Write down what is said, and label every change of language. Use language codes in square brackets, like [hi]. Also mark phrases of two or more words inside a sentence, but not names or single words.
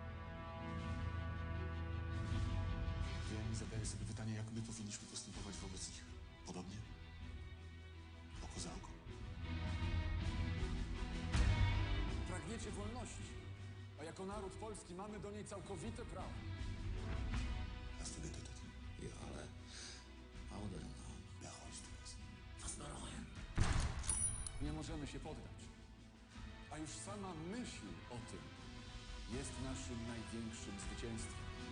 [pl] Wiem i zadaję sobie pytanie, jak my powinniśmy postępować wobec nich. Podobnie? Oko za oko. Pragniecie wolności, a jako naród polski mamy do niej całkowite prawo. [de] Hast du getötet? Ja, ale Auder, bereust du es? Was bereuen? [pl] Nie możemy się poddać. A już sama myśl o tym jest naszym największym zwycięstwem.